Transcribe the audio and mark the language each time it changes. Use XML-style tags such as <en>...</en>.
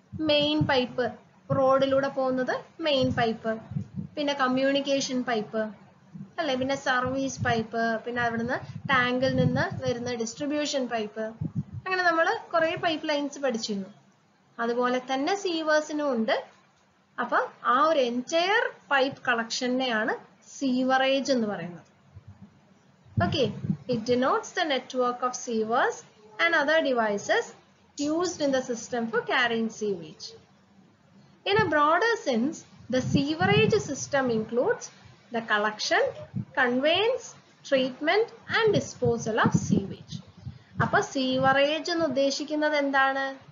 <ml>Main pipe, റോഡിലൂടെ പോകുന്നത് main pipe, പിന്നെ കമ്മ്യൂണിക്കേഷൻ പൈപ്പ് അല്ലെ, പിന്നെ സർവീസ് പൈപ്പ്, പിന്നെ അവിടുന്ന് ടാങ്കിൽ നിന്ന് വരുന്ന ഡിസ്ട്രിബ്യൂഷൻ പൈപ്പ്, അങ്ങനെ നമ്മൾ കുറെ പൈപ്പ് ലൈൻസ് പഠിച്ചിരുന്നു. അതുപോലെ തന്നെ സീവേഴ്സിനും ഉണ്ട്. അപ്പൊ ആ ഒരു എൻറ്റയർ പൈപ്പ് കളക്ഷനെയാണ് സീവറേജ് എന്ന് പറയുന്നത്.</ml> <en>Okay, it denotes the network of sewers and other devices used in the system for carrying sewage. In a broader sense, the sewerage system includes the collection, conveyance, treatment and disposal of sewage.</en> <ml>അപ്പൊ sewerage എന്ന് ഉദ്ദേശിക്കുന്നത് എന്താണ്?</ml>